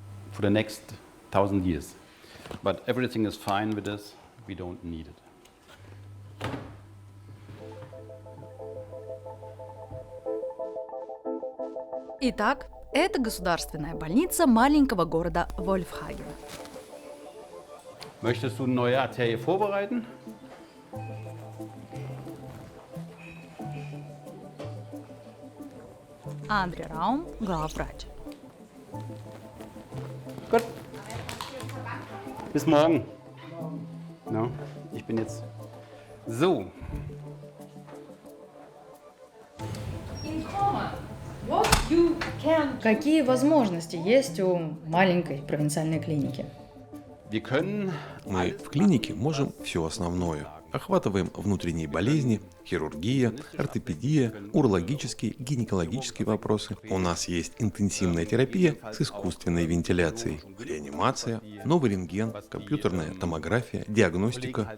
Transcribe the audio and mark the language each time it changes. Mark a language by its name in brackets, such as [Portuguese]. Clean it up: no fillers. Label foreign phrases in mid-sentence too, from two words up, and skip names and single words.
[Russian] Итак, это государственная больница маленького города Вольфхаген. [German] Möchtest du eine neue Arterie vorbereiten? [Russian] Андре Раум, главврач. [German] Gut. Bis morgen. No, ich bin jetzt so. [Russian] Какие возможности есть у маленькой провинциальной клиники? [German] Wir können [Russian] Мы в клинике можем все основное. Охватываем внутренние болезни, хирургия, ортопедия, урологические, гинекологические вопросы. У нас есть интенсивная терапия с искусственной вентиляцией, реанимация, новый рентген, компьютерная томография, диагностика.